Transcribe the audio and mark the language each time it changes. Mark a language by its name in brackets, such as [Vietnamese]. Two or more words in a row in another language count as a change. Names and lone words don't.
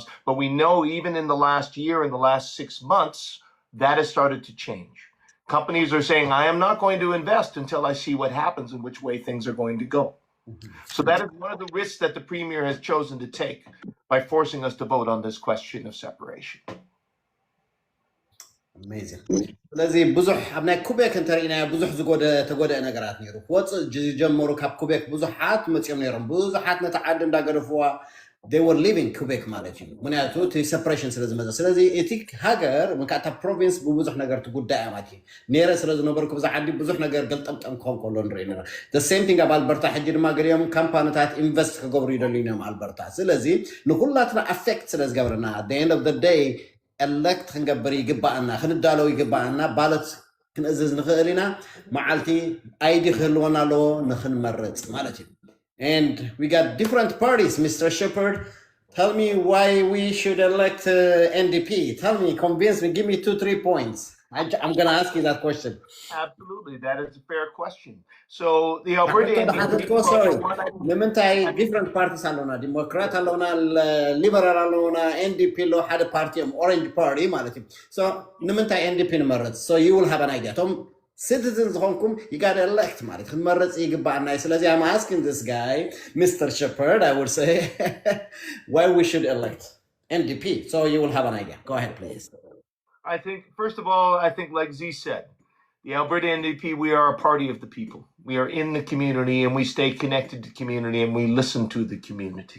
[English] But we know even in the last year, in the last 6 months, that has started to change. Companies are saying, I am not going to invest until I see what happens and which way things are going to go. So that is one of the risks that the Premier has chosen to take by forcing us to vote on this question of separation. Amazing. [Tigrinya] ስለዚህ ብዙሕ ኣብ ናይ ኩቤክ እንተሪእና ብዙሕ ተጎደአ ነገራት ነይሩ ወፅእ ጀመሩ ካብ ኩቤክ ብዙሓት መፅኦም ነይሮም ብዙሓት ነቲ ዓዲ እንዳገደፍዋ [English] they were leaving [Tigrinya] Quebec ማለት እዩ ምክንያቱ እቲ separation ስለ ዝመፀ ስለዚ እቲ ሃገር ምካታ ፕሮቪንስ ብብዙሕ ነገር ትጉዳያ ማለት እዩ ነይረ ስለ ዝነበርኩ ብዛ ዓዲ ብዙሕ ነገር ገልጠምጠም ክኾን ከሎ ንሪኢና [English] the same thing [Tigrinya] ኣብ ኣልበርታ ሕጂ ድማ ገሊኦም ካምፓኒታት ኢንቨስት ክገብሩ ይደልዩ እዮም ኣልበርታ ስለዚ ንኩላትና affect ስለ ዝገበረና [English] at the end of the day elect [Tigrinya] ክንገብር ይግባአና ክንዳለው ይግባአና ባለት ክንእዝዝ ንኽእል ኢና መዓልቲ አይዲ ክህልወና ኣለዎ ንኽንመርፅ ማለት እዩ [English] and we got different parties. Mr. Shepard, tell me why we should elect NDP. Tell me, convince me, give me 2-3 points. I'm going to ask you that question. Absolutely, that is a fair question. So the Alberta NDP... Sorry, different parties alona, Democrat alona, Liberal alona, NDP lo had a party, Orange Party, so NDP so you will have an idea. Citizens honkum, you got to elect [Tigrinya] ማለት መረጽ ይግባና ስለዚህ [English] I'm asking this guy Mr. Shepard I would say why we should elect NDP so you will have an idea. Go ahead please. I think first of all like Z said, the Alberta NDP, we are a party of the people. We are in the community and we stay connected to the community and we listen to the community.